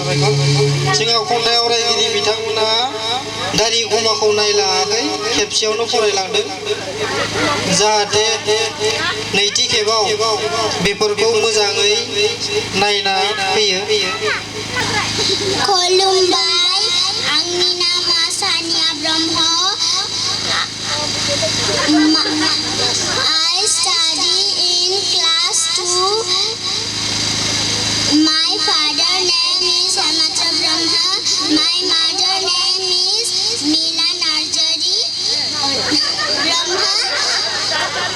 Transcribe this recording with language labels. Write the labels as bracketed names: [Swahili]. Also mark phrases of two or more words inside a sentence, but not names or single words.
[Bodo] जोंहा खन्थाइ आवरायगिरि बिथांमोना दारि खमाखौ नायलाङाखै, खेबसेयावनो फरायलांदों। जाहाथे नैथि खेबाव बेफोरखौ मोजाङै नायना फैयो। खुलुमबाय, आंनि नामा सानिया ब्रह्म। [English] I study in class 2. My father name is Amatra Brahma. My mother name is Mila Narjari Brahma.